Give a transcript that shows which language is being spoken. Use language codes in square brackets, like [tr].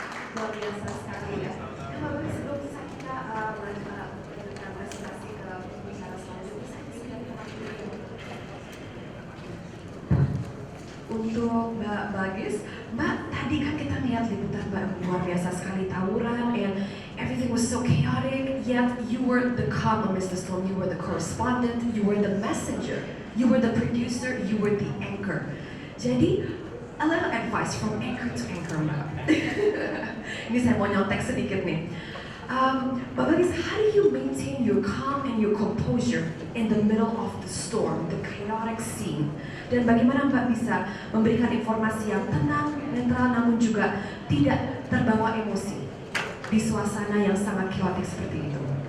[id] Luar biasa sekali ya. Bapak sebelum kita melanjutkan presentasi ke pembicara selanjutnya, saya silakan untuk Mbak Bagis. Mbak, tadi kan kita lihat liputan Mbak luar biasa sekali, tawuran, and everything was so chaotic, yet you were the comm of Mr. [en] Storm, you were the correspondent, you were the messenger, you were the producer, you were the anchor. Jadi, a little advice from anchor to anchor, Mbak. Ini saya mau nyontek sedikit nih. Mbak Bagis, how do you maintain your calm and your composure in the middle of the storm, the chaotic scene? [id] Dan bagaimana Mbak bisa memberikan informasi yang tenang, netral, namun juga tidak terbawa emosi di suasana yang sangat chaotic seperti itu?